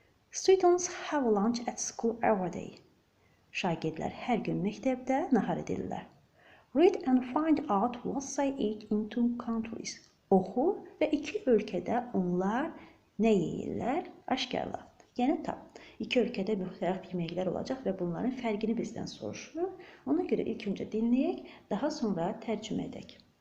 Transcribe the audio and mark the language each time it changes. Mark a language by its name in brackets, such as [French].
[English] Students have lunch at school every day. [Azerbaijani] Şagirdlər hər gün məktəbdə nahar edirlər. [English] Read and find out what they eat in two countries. [Azerbaijani] Oxu və iki ölkədə onlar nə yeyirlər, aşkarla. Yəni tap. İki ölkədə müxtəlif yeməklər olacaq və bunların fərqini bizdən soruşur. Ona görə ilk öncə dinləyək, daha sonra tərcümə edək.